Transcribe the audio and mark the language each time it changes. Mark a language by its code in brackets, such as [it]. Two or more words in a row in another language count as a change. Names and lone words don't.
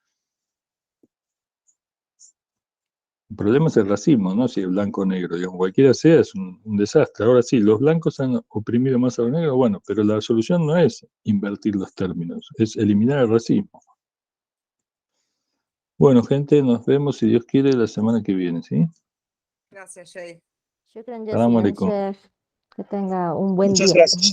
[es] El problema es el racismo, no si el blanco o negro, digamos, cualquiera sea es un desastre. Ahora sí, los blancos han oprimido más a los negros, bueno, pero la solución no es invertir los términos, es eliminar el racismo. Bueno, gente, nos vemos, si Dios quiere, la semana que viene, ¿sí? Gracias, Jay. [ar] Shukran Salam jazilan, alaikum. [es] Chef. Que tenga un buen Muchas día. gracias.